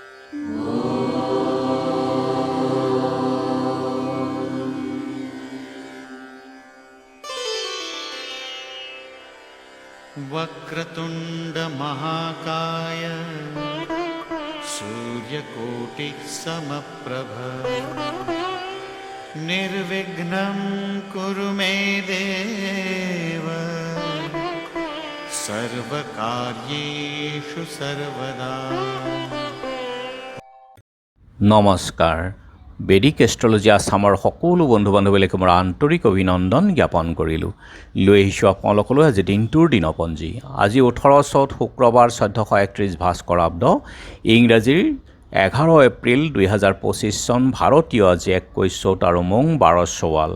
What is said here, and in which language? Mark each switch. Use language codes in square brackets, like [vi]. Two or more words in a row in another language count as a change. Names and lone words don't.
[sa] वक्रतुंड महाकाय सूर्यकोटि समप्रभ निर्विघ्नं कुरु मे देव सर्वकार्येषु सर्वदा। [as] নমস্কাৰ। বেদিক এষ্ট্ৰলজি আছামৰ সকলো বন্ধু বান্ধৱীলৈকে মোৰ আন্তৰিক অভিনন্দন জ্ঞাপন কৰিলোঁ। লৈ আহিছোঁ আপোনালোকলৈ আজি দিনটোৰ দিনপঞ্জী। আজি 18 চ'ত শুক্ৰবাৰ 1431 ভাস্কৰাব্দ, ইংৰাজীৰ 11 এপ্ৰিল 2025 চন, ভাৰতীয় আজি 21 চ'ত আৰু মং 12 চৱাল।